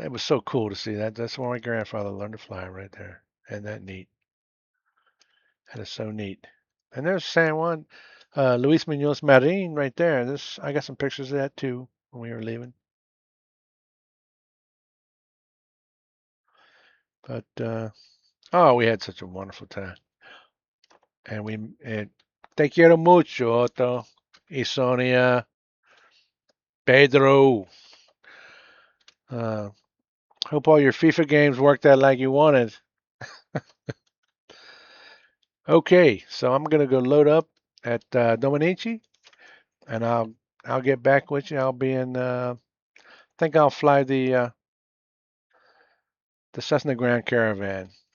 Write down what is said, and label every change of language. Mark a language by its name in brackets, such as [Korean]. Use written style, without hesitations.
[English] It was so cool to see that. That's where my grandfather learned to fly right there. And that neat. That is so neat. And there's San Juan, Luis Munoz Marin right there. This I got some pictures of that too when we were leaving. But oh, we had such a wonderful time. [Spanish] And te quiero mucho, Otto, y Sonia, Pedro. [English] Uh, hope all your FIFA games worked out like you wanted. Okay, so I'm gonna go load up at Dominici, and I'll get back with you. I'll be in. I think I'll fly the Cessna Grand Caravan.